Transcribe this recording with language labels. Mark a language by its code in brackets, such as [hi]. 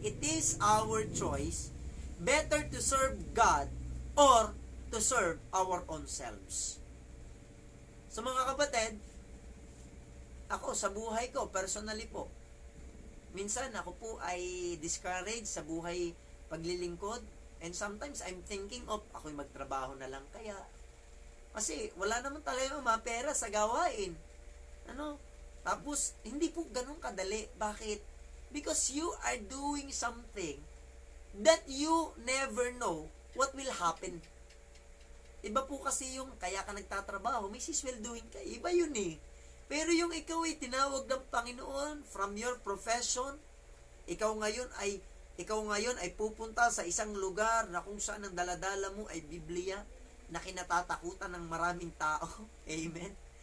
[en] It is our choice, better to serve God or to serve our own selves. [tl] So mga kapatid, ako sa buhay ko, personally po, minsan ako po ay discouraged sa buhay paglilingkod, [en] and sometimes I'm thinking of [tl] ako'y magtrabaho na lang kaya, Kasi wala naman talaga mapera sa gawain. Ano? Tapos, hindi po ganun kadali. Bakit? [en] Because you are doing something that you never know what will happen. [tl] Iba po kasi yung kaya ka nagtatrabaho, may sisweldohin ka. Iba yun eh. Pero yung ikaw ay tinawag ng Panginoon [en] from your profession, [tl] ikaw ngayon ay pupunta sa isang lugar na kung saan ang daladala mo ay Biblia na kinatatakutan ng maraming tao. Amen.